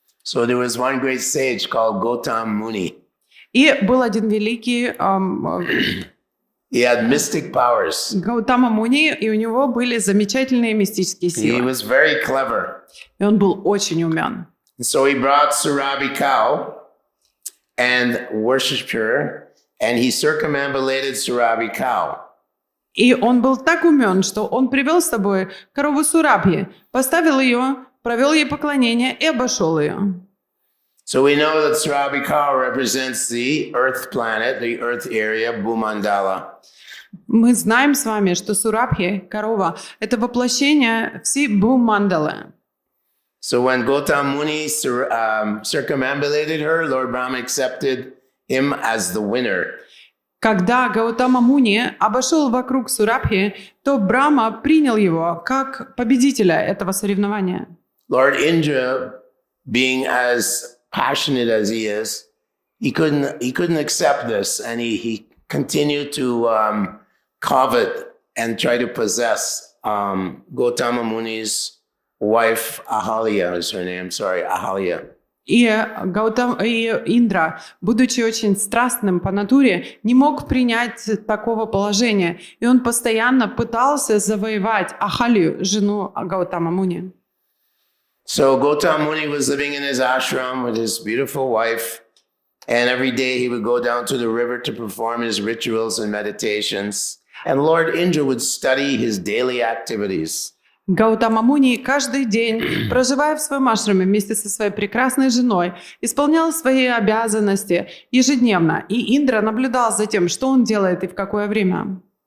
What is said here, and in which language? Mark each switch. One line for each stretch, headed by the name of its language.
English: So there was one great sage called Gautam Muni.
Russian: И был один великий
English: He had mystic powers.
Russian: Гаутама Муни, и у него были замечательные мистические
English: He
Russian: силы.
English: was very clever.
Russian: И он был очень умен.
English: And so he brought Surabhi cow and worshipped her, and he circumambulated Surabhi cow.
Russian: И он был так умен, что он привел с собой корову Сурабхи, поставил ее, провел ей поклонение и обошел ее.
English: So we know that Surabhi cow represents the Earth planet, the Earth area, Bhumandala.
Russian: Мы знаем с вами, что Сурабхи, корова, это воплощение всей Бхумандалы.
English: So when Gautam Muni circumambulated her, Lord Brahma accepted him as the winner.
Russian: Когда Гаутама Муни обошел вокруг Сурабхи, то Брахма принял его как победителя этого соревнования.
English: Lord Indra, being as passionate as he is, he couldn't accept this, and he continued to covet and try to possess Gautama Muni's wife, Ahalya is her name, Ahalya.
Russian: И Индра, будучи очень страстным по натуре, не мог принять такого положения. И он постоянно пытался завоевать Ахалью, жену Гаутама Муни.
English: So Gautama Muni was living in his ashram with his beautiful wife, and every day he would go down to the river to perform his rituals and meditations. And Lord Indra would study his daily activities.
Russian: Гаутама Муни каждый день, проживая в своем ашраме вместе со своей прекрасной женой, исполнял свои обязанности ежедневно. И Индра наблюдал за тем, что он делает и в какое время.